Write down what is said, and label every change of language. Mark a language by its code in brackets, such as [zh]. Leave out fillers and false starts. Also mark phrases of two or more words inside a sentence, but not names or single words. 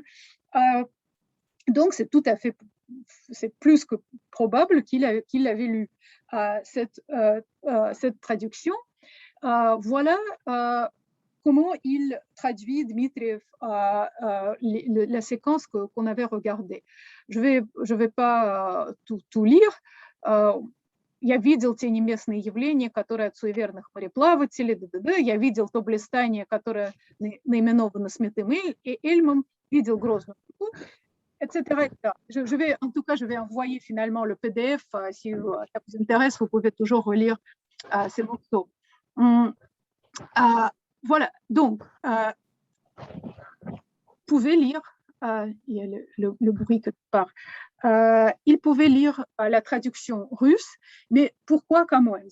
[fr] Donc, c'est tout à fait, c'est plus que probable qu'il l'avait lu. Cette traduction, voilà comment il traduit Dmitriev la séquence qu'on avait regardée. Je vais pas tout lire. [ru] Я видел те неместные явления, которые от суеверных мореплавателей, я видел то блистание, которое наименовано Смитым и Эльмом, видел грозную, [fr] etc. En tout cas, je vais envoyer finalement le PDF. Si ça vous intéresse, vous pouvez toujours relire ces morceaux. Voilà, donc, vous pouvez lire, il y a le bruit quelque part, il pouvait lire la traduction russe, mais pourquoi Camões?